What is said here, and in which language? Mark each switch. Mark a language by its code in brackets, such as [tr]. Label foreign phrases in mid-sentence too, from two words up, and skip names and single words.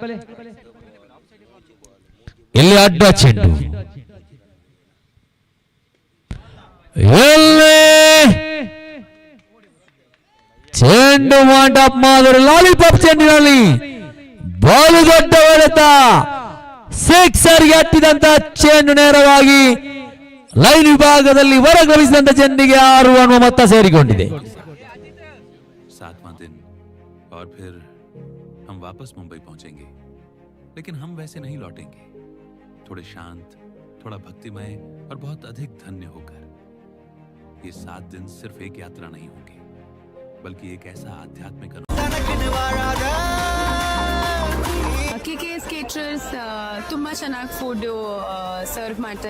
[kn] ಇಲ್ಲಿ ಅಡ್ಡ ಚೆಂಡು, ಚೆಂಡು ಮಂಟಪ್ ಮಾದರಿ ಲಾಲಿಪಾಪ್ ಚೆಂಡಿನಲ್ಲಿ ಬಾಲು ದೊಡ್ಡ ಹೊಡೆತ. ಸಿಕ್ಸರ್ಗೆ ಹತ್ತಿದಂತ ಚೆಂಡು ನೇರವಾಗಿ ಲೈನ್ ವಿಭಾಗದಲ್ಲಿ ಹೊರಗಮಿಸಿದಂತ ಚೆಂಡಿಗೆ 6 ಅನ್ನುವ ಮೊತ್ತ ಸೇರಿಕೊಂಡಿದೆ. [hi] 7वां दिन और फिर हम वापस मुंबई पहुंचेंगे, लेकिन हम वैसे नहीं लौटेंगे. थोड़े शांत, थोड़ा भक्तिमय और बहुत अधिक धन्य होकर. ये 7 दिन सिर्फ एक यात्रा नहीं होंगे, बल्कि एक ऐसा आध्यात्मिक [kn] KKS caterers ತುಂಬಾ ಚೆನ್ನಾಗಿ [en] food serve [kn] ಮಾಡ್ತಾರೆ.